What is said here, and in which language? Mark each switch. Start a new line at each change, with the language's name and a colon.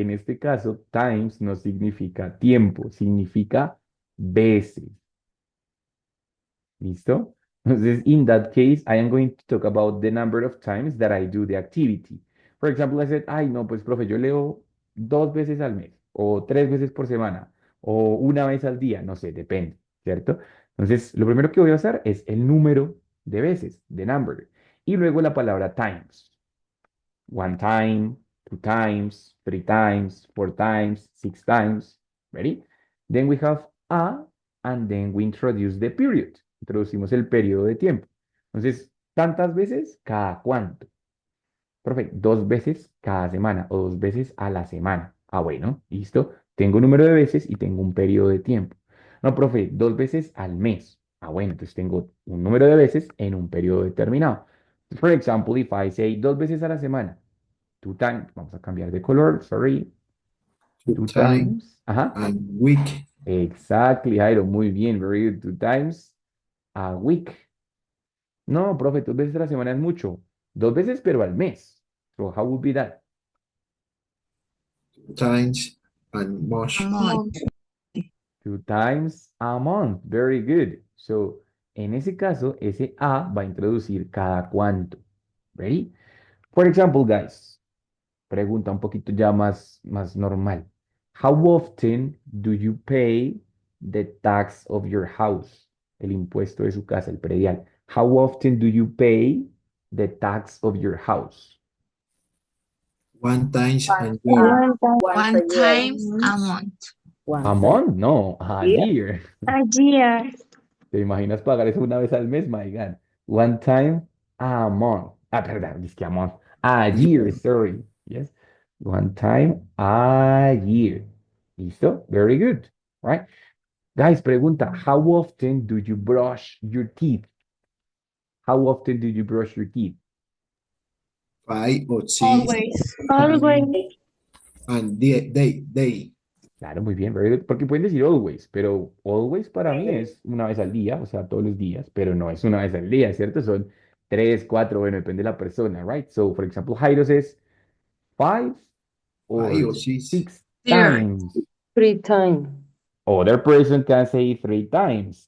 Spanish: En este caso, times no significa tiempo, significa veces. ¿Listo?
English: Entonces, in that case, I am going to talk about the number of times that I do the activity. For example, I said,
Spanish: ay, no, pues, profe, yo leo 2 veces al mes, o 3 veces por semana, o una vez al día, no sé, depende, ¿cierto? Entonces, lo primero que voy a usar es el número de veces, the number, y luego la palabra times.
English: One time, two times, three times, four times, six times. Ready? Then we have a, and then we introduce the period.
Spanish: Introducimos el periodo de tiempo. Entonces, tantas veces, cada cuánto. Profe, 2 veces cada semana o 2 veces a la semana. Ah, bueno, listo. Tengo un número de veces y tengo un periodo de tiempo. No, profe, 2 veces al mes. Ah, bueno, entonces tengo un número de veces en un periodo determinado.
English: For example, if I say
Spanish: 2 veces a la semana,
English: two times,
Spanish: vamos a cambiar de color, sorry,
English: Two two time times, ajá, and week. exactly, Jairo,
Spanish: muy bien,
English: very good, 2 times a week.
Spanish: No, profe, 2 veces a la semana es mucho. 2 veces, pero al mes.
English: So how would be that? Two times and much. Month. 2 times a month, very good.
Spanish: So, en ese caso, ese a va a introducir cada cuánto. Ready?
English: For example, guys,
Spanish: pregunta un poquito ya más normal.
English: How often do you pay the tax of your house?
Spanish: El impuesto de su casa, el predial.
English: How often do you pay the tax of your house? One times and year. One time, One time a month. A month? No, a year. a year,
Spanish: ¿Te imaginas pagar eso una vez al mes?
English: My God. One time a month.
Spanish: Ah, perdón, es que
English: a month. A year, sorry. Yes. One time a year. ¿Listo? Very good. Right? Guys, pregunta, how often do you brush your teeth? How often do you brush your teeth? 5 or 6 always, and day.
Spanish: Claro, muy bien,
English: very good.
Spanish: Porque pueden decir always, pero always para mí es una vez al día, o sea, todos los días, pero no es una vez al día, ¿cierto? Son 3, 4, bueno, depende de la persona, right?
English: So, for example, Jairo says 5 Five or or six. 6 times. 3 times. Other person can say 3 times.